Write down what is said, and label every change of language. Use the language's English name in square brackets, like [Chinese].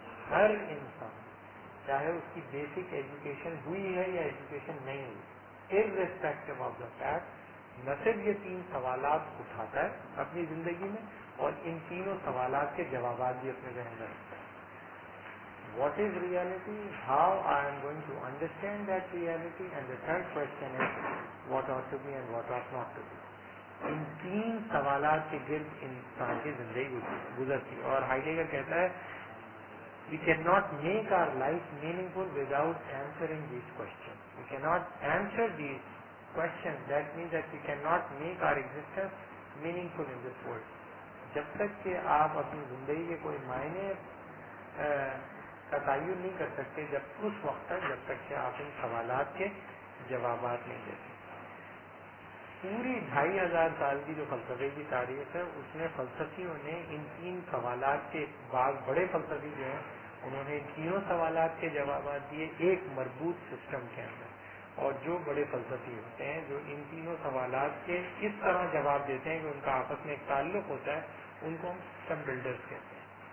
[Urdu] ہر انسان چاہے اس کی بیسک ایجوکیشن ہوئی ہے یا ایجوکیشن نہیں ہوئی, ارریسپیکٹو آف دا فیکٹ, نہ صرف یہ 3 سوالات اٹھاتا ہے اپنی زندگی میں اور ان تینوں سوالات کے جوابات بھی اپنے ذہن میں رکھتا ہے. [English] What is reality? How I am going to understand that reality? And the third question is what ought to be and what ought not to be. [Urdu] ان 3 سوالات کے گرد انسان کی زندگی گزرتی ہے, اور ہائیڈگر کہتا ہے [English] we cannot make our life meaningful without answering these questions. We cannot answer these questions. That means that we cannot make our existence meaningful in this world. [Urdu] جب تک کہ آپ اپنی زندگی کے کوئی معنی کا تعین نہیں کر سکتے, جب اس وقت تک جب تک کہ آپ ان سوالات کے جوابات نہیں دیتے. پوری 2500 سال کی جو فلسفے کی تاریخ ہے اس میں فلسفیوں نے ان 3 سوالات کے, بعض بڑے فلسفی جو ہیں انہوں نے ان تینوں سوالات کے جوابات دیے ایک مربوط سسٹم کے اندر, اور جو بڑے فلسفی ہوتے ہیں جو ان تینوں سوالات کے اس طرح جواب دیتے ہیں کہ ان کا آپس میں ایک تعلق ہوتا ہے, ان کو ہم سسٹم بلڈرز کہتے ہیں.